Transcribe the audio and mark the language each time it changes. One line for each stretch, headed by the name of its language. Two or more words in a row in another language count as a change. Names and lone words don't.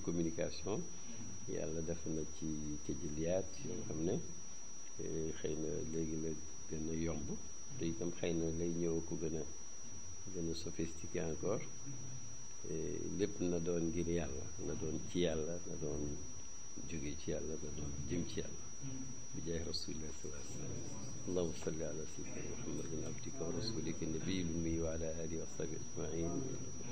Wolof: communication yàlla def na ci tëjëliyaat yoo xam ne xëy na léegi la gën a yomb te itam xëy na lay ñëw ko gën a
French: sophistiqué encore
Wolof: lépp na doon ngir yàlla na doon ci yàlla na doon jóge ci yàlla na doon jëm ci yàlla bi jaay
Arabic: رسول الله صلى الله عليه وسلم اللهم صل على سيدنا محمد عبدك ورسولك النبي الأمي وعلى آله وصحبه أجمعين